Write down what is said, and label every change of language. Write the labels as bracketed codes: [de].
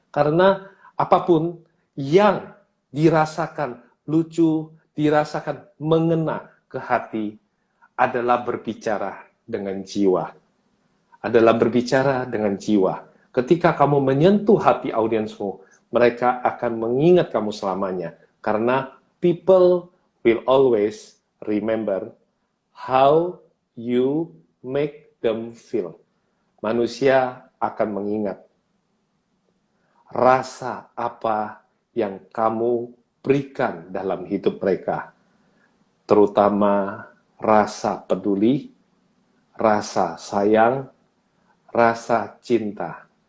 [id] Karena apapun yang dirasakan lucu, dirasakan mengena ke hati, adalah berbicara dengan jiwa. Adalah berbicara dengan jiwa. Ketika kamu menyentuh hati audiensmu, mereka akan mengingat kamu selamanya. Karena [en] people will always remember how you make them feel. [id] Manusia akan mengingat rasa apa yang kamu berikan dalam hidup mereka. Terutama rasa peduli, rasa sayang, rasa cinta.